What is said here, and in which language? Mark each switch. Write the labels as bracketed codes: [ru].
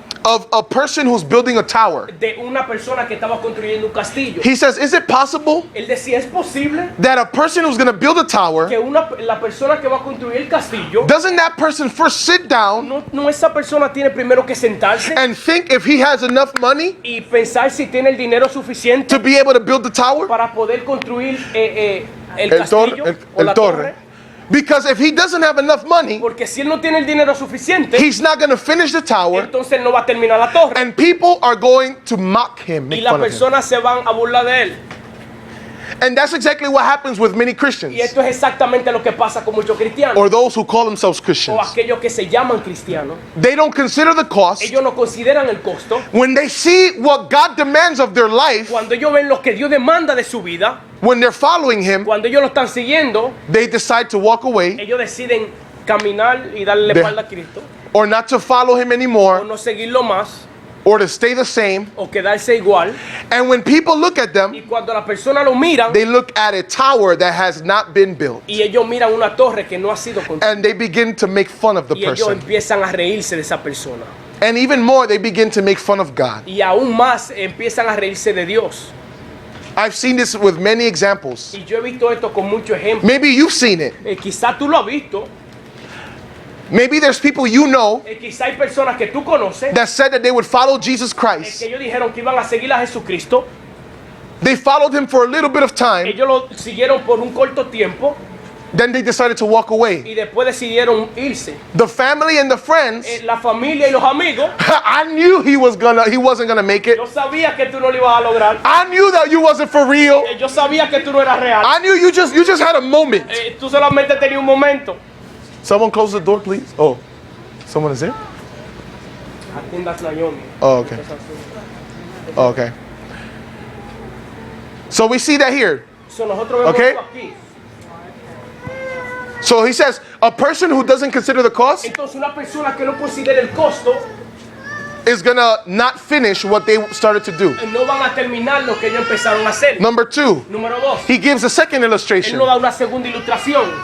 [en] of a person who's building a tower. [es] de una persona que estaba construyendo un castillo. [en] He says, is it possible [es] Él decía, ¿es posible [en] that a person who's going to build a tower, [es] que la persona que va a construir el castillo, [en] doesn't that person first sit down [es] no esa persona tiene primero que sentarse [en] and think if he has enough money [es] y pensar si tiene el dinero suficiente [en] to be able to build the tower? [es] para poder construir el castillo o la torre? [en] Because if he doesn't have enough money, [es] Porque si él no tiene el dinero suficiente, [en] he's not going to finish the tower, [es] entonces él no va a terminar la torre. [en] and people are going to mock him, [es] Y [en] make [es] las [en] fun of him. [es] personas se van a burlar de él. [en] And that's exactly what happens with many [es] Y [en] Christians, [es] esto es exactamente lo que pasa con muchos cristianos [en] or those who call themselves [es] o [en] Christians. [es] aquellos que se llaman cristianos. [en] They don't consider the cost. [es] Ellos no consideran el costo. [en] When they see what God demands of their life, [es] Cuando ellos ven lo que Dios demanda de su vida, [en] when they're following him, [es] cuando ellos lo están siguiendo, [en] they decide to walk away [es] ellos deciden caminar y darle la De- espalda a Cristo, [en] or not to follow him [es] o [en] anymore, [es] no seguirlo más, [en] or to stay the same. [es] o quedarse igual. [en] And when people look at them, [es] Y cuando las personas lo miran, [en] they look at a tower that has not been built, [es] y ellos miran una torre que no ha sido construida, [en] and they begin to make fun of the [es] y ellos [en] person. [es] empiezan a reírse de esa persona. [en] And even more, they begin to make fun of God. [es] Y aún más empiezan a reírse de Dios. [en] I've seen this with many examples. [es] Y yo he visto esto con muchos ejemplos. [en] Maybe you've seen it. [es] Quizá tú lo has visto. [en] Maybe there's people you know [es] Quizá hay personas que tú conoces [en] that said that they would follow Jesus [es] que [en] Christ. [es] ellos dijeron que iban a seguir a Jesucristo. [en] They followed him for a little bit of time, [es] Ellos lo siguieron por un corto tiempo [en] then they decided to walk away. [es] y después decidieron irse. [en] The family and the friends, [es] La familia y los amigos, [en] I knew he wasn't gonna make it. [es] yo sabía que tú no lo ibas a lograr. [en] I knew that you wasn't for real. [es] Yo sabía que tú no eras real. [en] I knew you just had a moment. [es] Tú solamente tenías un momento. [en] Someone close the door, please. Oh, someone is there? I think that's Naomi. Oh, okay. Oh, okay. So we see that here. [es] So nosotros vemos [en] Okay. [es] esto aquí. [en] So he says, a person who doesn't consider the cost [es] Entonces una persona que no considera el costo [en] is gonna not finish what they started to do. [es] no van a terminar lo que ellos empezaron a hacer. [en] Number 2, [es] Número 2. [en] he gives a second [es] Él [en] illustration. [es] nos da una segunda ilustración.